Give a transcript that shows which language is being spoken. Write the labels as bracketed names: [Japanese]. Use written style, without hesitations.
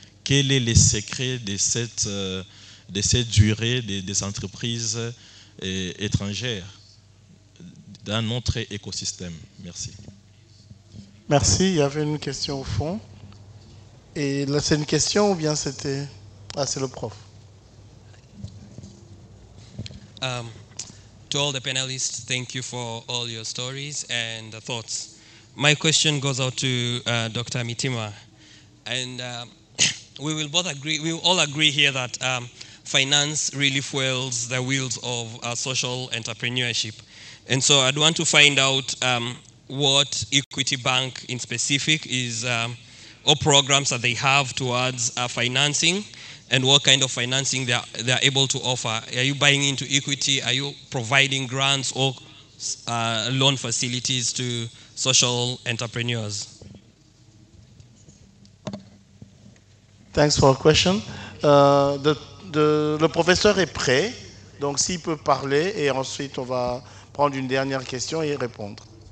[French] Quel est le secret de cette durée des entreprises étrangères dans notre écosystème? Merci. Merci. Il y avait une question au fond. Et là, c'est une question ou bien c'était... Ah, c'est le prof. [English] To all the panelists, thank you for all your stories and the thoughts. My question goes out to Dr. Mitima. And we will all agree here that finance really fuels the wheels of social entrepreneurship. And so I'd want to find out what Equity Bank in specific is, or programs that they have towards financing, and what kind of financing they're able to offer. Are you buying into equity? Are you providing grants or loan facilities to social entrepreneurs? Thanks for the question. [French] Le professeur est prêt, donc s'il peut parler, et ensuite on va prendre une dernière question et y répondre.